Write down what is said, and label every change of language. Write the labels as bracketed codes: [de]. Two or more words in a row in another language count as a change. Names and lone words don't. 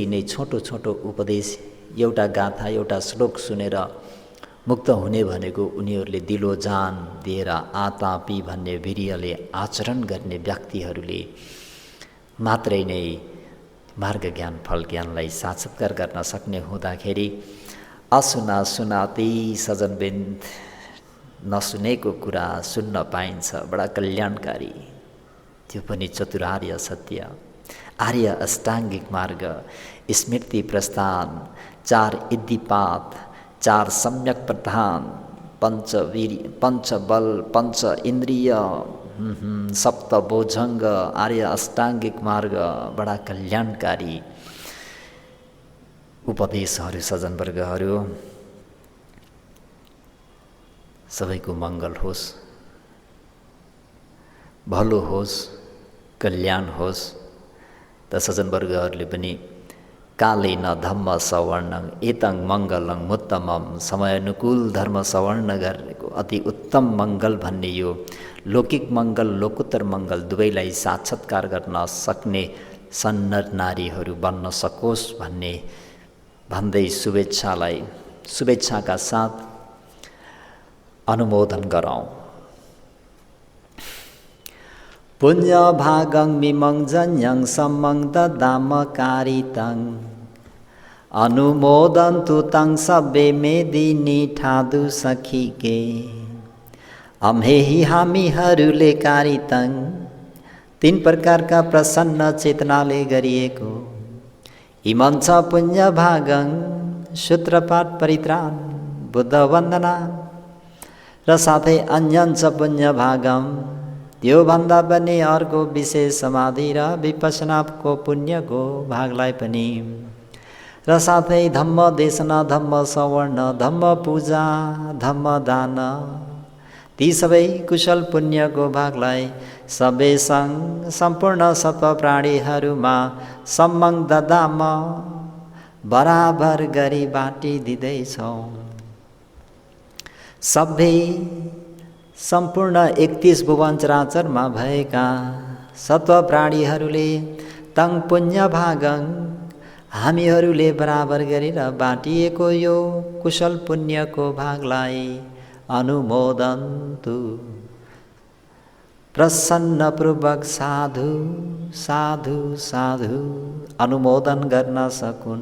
[ne] नै छोटो छोटो उपदेश, एउटा गाथा एउटा श्लोक सुनेर मुक्त हुने भनेको उनीहरूले दिलो जान दिएर आतापी भन्ने वीर्यले आचरण गर्ने व्यक्तिहरूले मात्रै नै मार्ग ज्ञान फल ज्ञानलाई साक्षात्कार गर्न सक्ने हुँदाखेरि [pi] असुना सुनाती [ne] सजनबिन्द नसुनेको कुरा सुन्न पाइन्छ। बडा कल्याणकारी, त्यो पनि चतुरार्य सत्य, आर्य अष्टाङ्गिक मार्ग, स्मृति प्रस्थान, चार इद्धिपात, चार सम्यक प्रधान, पञ्चबल, पञ्च इन्द्रिय, सप्त बोझङ्ग, आर्य अष्टाङ्गिक मार्ग। बडा कल्याणकारी उपदेशहरू सज्जनवर्गहरू। सबैको मङ्गल होस्, भलो होस्, कल्याण होस्। त सज्जनवर्गहरूले पनि [pi] कालेन धम्म सवर्णं एतं मङ्गलं मुत्तमम्। [ne] समयानुकूल धर्म सवर्ण गरेको अति उत्तम मङ्गल भन्ने यो लौकिक मङ्गल लोकोत्तर मङ्गल दुवैलाई साक्षात्कार गर्न सक्ने सन्नर नारीहरू बन्न सकोस् भन्ने भन्दै शुभेच्छाका साथ अनुमोदन गरौँ। [pi] पुण्य भागं मिमं जन्यं सम्मं ददाम कारितं अनुमोदन्तु तं सब्बे मेदिनी ठादु सखीके अम्हेहि हामीहरूले कारितं। [ne] तीन प्रकारका प्रसन्न चेतनाले गरिएको [pi] इमञ्च पुण्य भागं [ne] सूत्रपाठ परित्राण बुद्ध वन्दना र साथै [pi] अन्यञ्च पुण्य भागम [ne] त्योभन्दा पनि अर्को विशेष समाधि र विपश्यनाको पुण्यको भागलाई पनि र साथै धम्म देशना धम्म सवर्ण धम्म पूजा धम्म दान ती सबै कुशल पुण्यको भागलाई सबै सम्पूर्ण सत्व प्राणीहरूमा [pi] सम्मङ ददाम [ne] बराबर गरी बाँटिदिँदैछौँ। सबै सम्पूर्ण 31 भुवन चराचरमा भएका सत्व प्राणीहरूले [pi] तङ पुण्य भागं [ne] हामीहरूले बराबर गरेर बाँटिएको यो कुशल पुण्यको भागलाई अनुमोदन्तु। प्रसन्नपूर्वक साधु साधु साधु अनुमोदन गर्न सकुन्।